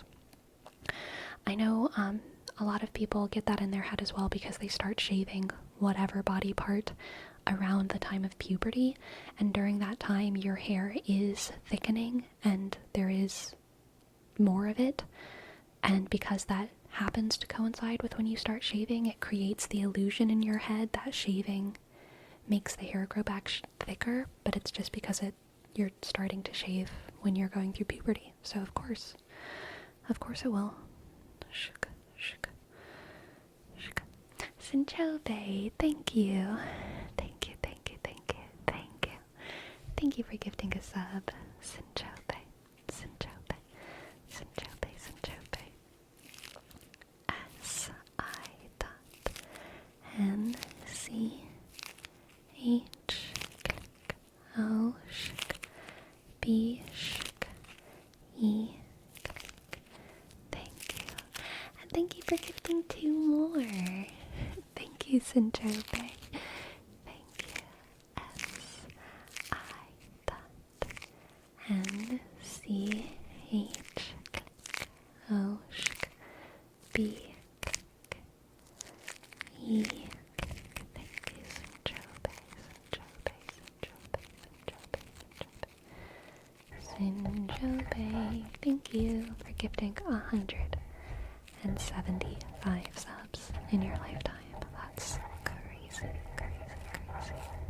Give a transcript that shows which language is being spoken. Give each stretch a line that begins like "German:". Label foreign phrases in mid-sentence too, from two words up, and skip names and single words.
English: I know a lot of people get that in their head as well because they start shaving whatever body part around the time of puberty, and during that time your hair is thickening and there is more of it, and because that happens to coincide with when you start shaving, it creates the illusion in your head that shaving makes the hair grow back thicker, but it's just because you're starting to shave when you're going through puberty. So of course it will. Shuk, shuk, shuk. Sinchobe, thank you. Thank you, thank you, thank you, thank you. Thank you for gifting a sub. Sinchobe, Sinchobe, Sinchobe, Sinchobe. S-I-N-C-H-O-B-E. Thank you. And thank you for gifting 2 more. Thank you, Sinchobe. Thank you. S-I-N-C-H-O-B-E. Sinchobe, thank you for gifting 175 subs in your lifetime. That's crazy, crazy, crazy.